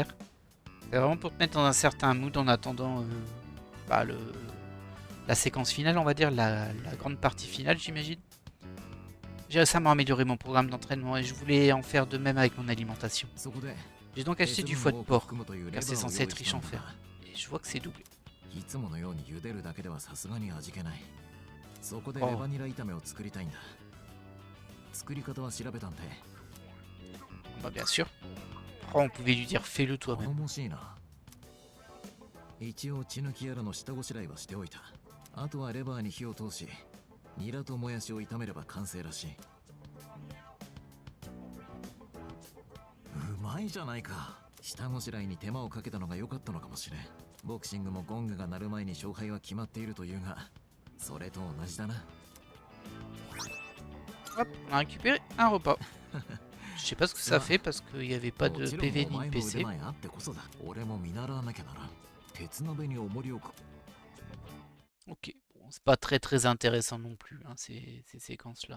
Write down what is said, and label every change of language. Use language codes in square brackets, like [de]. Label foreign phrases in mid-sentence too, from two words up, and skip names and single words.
[fr] C'est vraiment pour te mettre dans un certain mood en attendant bah, la séquence finale, on va dire, la grande partie finale, j'imagine. J'ai récemment amélioré mon programme d'entraînement et je voulais en faire de même avec mon alimentation. J'ai donc acheté du foie de porc, car c'est censé être riche en fer. Et je vois que c'est doublé. [ja] そこでレバニラ炒めを作りたいんだ。作り方は調べたんで。 [fr] Bah bien sûr. Oh, on pouvait lui dire fais-le toi-même. [ja] 頼もしいな。一応血抜きやらの下ごしらえはしておいた。あとはレバーに火を通し、ニラともやしを炒めれば完成らしい。うまいじゃないか。下ごしらえに手間をかけたのが良かったのかもしれん。ボクシングもゴングが鳴る前に勝敗は決まっているというが。 [fr] Hop, on a récupéré un repas. Je sais pas ce que ça fait parce qu'il n'y avait pas de PV ni de PC. Ok, bon, c'est pas très intéressant non plus, hein, ces séquences-là.